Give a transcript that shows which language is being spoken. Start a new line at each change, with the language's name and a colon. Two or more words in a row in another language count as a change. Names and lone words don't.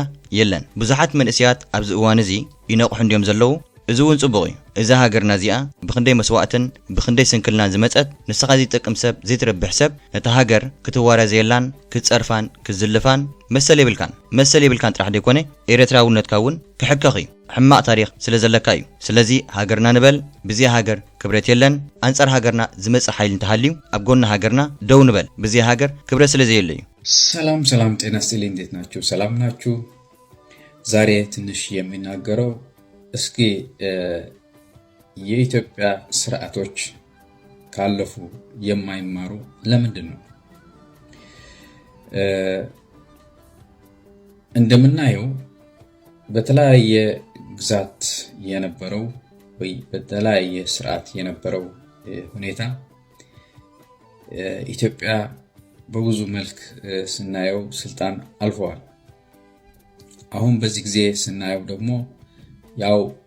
Tigrinya: የለን ብዙሓት መንእስያት ኣብዚ እዋን እዚ ይነቕሑ እንዲዮም ዘለዉ እዚ እውን ጽቡቕ እዩ እዛ ሃገርና እዚኣ ብክንደይ መስዋዕትን ብክንደይ ስንክልናን ዝመፀት ንስኻ ዝጠቅም ሰብ ዘይትረብሕ ሰብ ነታ ሃገር ክትዋረዝ የላን ክትፀርፋን ክትዝልፋን መሰል የብልካን ጥራሕ ደይኮነ ኤርትራውነትካ እውን ክሕከኽ እዩ ሕማቕ ታሪክ ስለ ዘለካ እዩ ስለዚ ሃገርና ንበል ብዚ ሃገር ክብረት የለን ኣንጻር ሃገርና ዝመፅእ ሓይሊ እንተሃልዩ ኣብ ጎና ሃገርና ደው ንበል ብዚ ሃገር ክብረት ስለ ዘየለ እዩ
Amharic: ሰላም ጤና ይስጥልኝ እንዴት ናችሁ ሰላም ናችሁ ዛሬ ትንሽ የሚናገረው እስኪ የኢትዮጵያ ስርዓቶች ካለፉ የማይማሩ ለምንድን ነው እንደምናየው በተለያየ ግዛት የነበረው ወይ በተለያየ ስርዓት የነበረው ሁኔታ ኢትዮጵያ በብዙ መልክ ስናየው ስልጣን አልፈዋል አሁን በዚህ ጊዜ ስናየው ደግሞ ያው